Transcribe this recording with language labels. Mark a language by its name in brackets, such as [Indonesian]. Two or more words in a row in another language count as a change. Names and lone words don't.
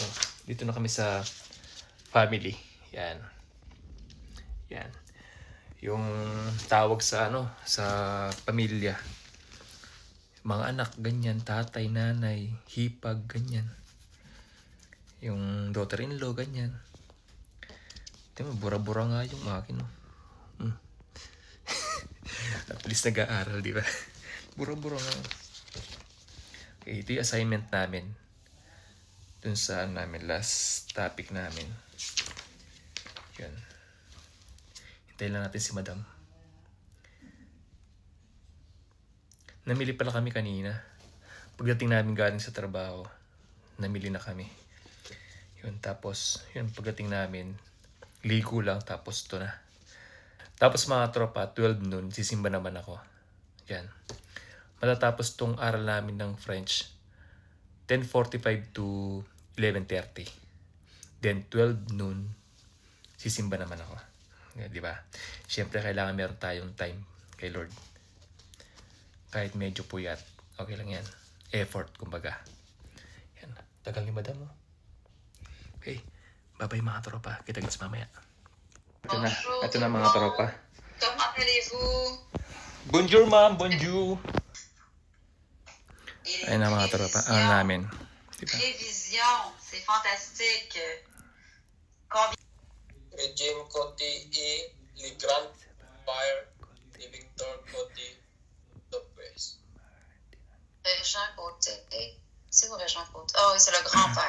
[Filipino] Dito na kami sa family. Yan. Yan. Yung tawag sa sa pamilya. Mga anak, ganyan. Tatay, nanay, hipag, ganyan. Yung daughter-in-law, ganyan. Tingnan mo, bura-bura nga yung akin. [English] At least [Filipino] nag-aaral, di ba? Bura-bura nga. Okay, ito yung assignment namin. Dun sa namin, [English] last topic [Filipino] namin. Yan. Hintayin lang natin si Madam. Namili pala kami kanina. Pagdating namin galing sa trabaho, namili na kami. Yun, tapos, pagdating namin, ligo lang, tapos ito na. Tapos mga tropa, 12 noon, sisimba naman ako. Yan. Matatapos tong aral namin ng French, 10:45 to 11:30. Then 12 noon, sisimba naman ako. Yan, di ba? Siyempre, kailangan meron tayong time kay Lord. Kahit medyo puyat, okay lang yan. Effort, kumbaga. Yan. Tagal ni Madam, oh. Okay. Bye-bye mga tropa. Kita-kits mamaya. Ito na mga tropa. [French] Comment allez-vous? Bonjour, ma'am. Bonjour. [Filipino] Ayun na mga tropa. Ano namin. Diba? [French] Révision, c'est fantastique. Régime Coty et les Grand Empire de Victor Coty Lopez. Régent Côté. C'est où Régent Côté? Oh oui, c'est le grand-père.